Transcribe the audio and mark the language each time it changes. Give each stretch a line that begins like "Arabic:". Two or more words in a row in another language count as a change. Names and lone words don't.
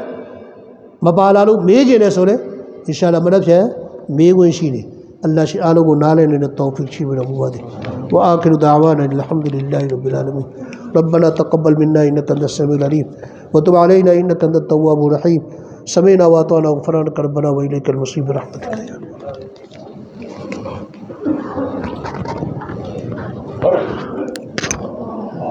Burmese: မပါလာလို့မေးကြတယ်ဆိုရင်
Arabic: إن شاء الله
Burmese: မနက်ဖြန်မေးခွင့်ရှိတယ်အလ္လာဟ်ရှိအားလုံးကိုနားလည်နေတဲ့တောဖီရှိပြီးတော်မူပါသည်
Arabic: وآخر دعوانا الحمد لله رب العالمين ربنا تقبل منا انك انت السميع العليم وتب علينا انك انت التواب الرحيم سمعنا واطعنا غفرانك ربنا واليك المصير برحمتك يا رب